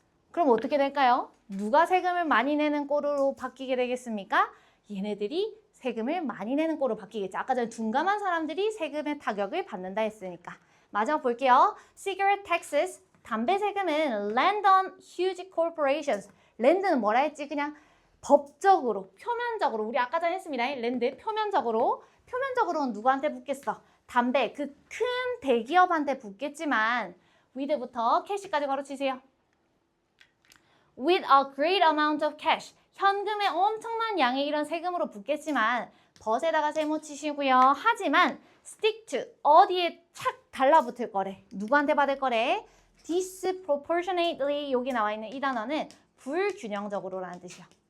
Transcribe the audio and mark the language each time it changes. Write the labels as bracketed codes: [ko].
[ko] 그럼 어떻게 될까요? 누가 세금을 많이 내는 꼴로 바뀌게 되겠습니까? 얘네들이 세금을 많이 내는 꼴로 바뀌겠죠. 아까 전에 둔감한 사람들이 세금의 타격을 받는다 했으니까. 마지막 볼게요. [en] Cigarette taxes. [ko] 담배 세금은 [en] land on huge corporations. [ko] land는 뭐라 했지? 그냥 법적으로, 표면적으로. 우리 아까 전에 했습니다. land 표면적으로는 누구한테 붙겠어? 담배, 그 큰 대기업한테 붙겠지만 with부터 cash까지 걸어치세요. [en] with a great amount of cash. [ko] 현금의 엄청난 양의 이런 세금으로 붙겠지만 벗에다가 세모 치시고요. 하지만 [en] stick to, [ko] 어디에 착 달라붙을 거래. 누구한테 받을 거래? disproportionately, 여기 나와 있는 이 단어는 불균형적으로라는 뜻이야.